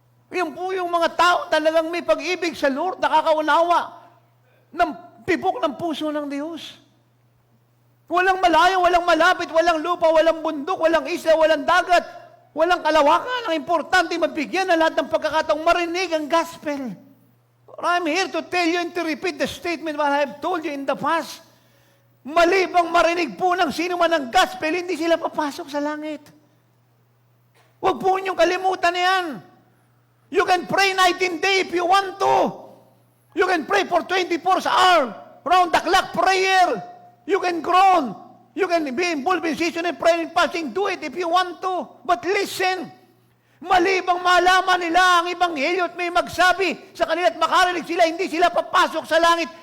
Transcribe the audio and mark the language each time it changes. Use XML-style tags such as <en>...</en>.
<tl>Yan po yung mga tao talagang may pag-ibig sa Lord, nakakaunawa ng tibok ng puso ng Diyos. Walang malayo, walang malapit, walang lupa, walang bundok, walang isla, walang dagat, walang kalawakan. Ang importante, mabigyan na lahat ng pagkakataong marinig ang gospel.</tl> <en>I'm here to tell you and to repeat the statement what I have told you in the past.</en> <tl>Malibang marinig po ng sino man ang gospel, hindi sila papasok sa langit. Huwag po niyong kalimutan yan.</tl> <en>You can pray night and day if you want to. You can pray for 24 hours, round the clock prayer. You can groan. You can be involved in season and prayer and fasting. Do it if you want to. But listen,</en> <tl>malibang malaman nila ang Ebanghelyo at may magsabi sa kanila at makarinig sila, hindi sila papasok sa langit.</tl>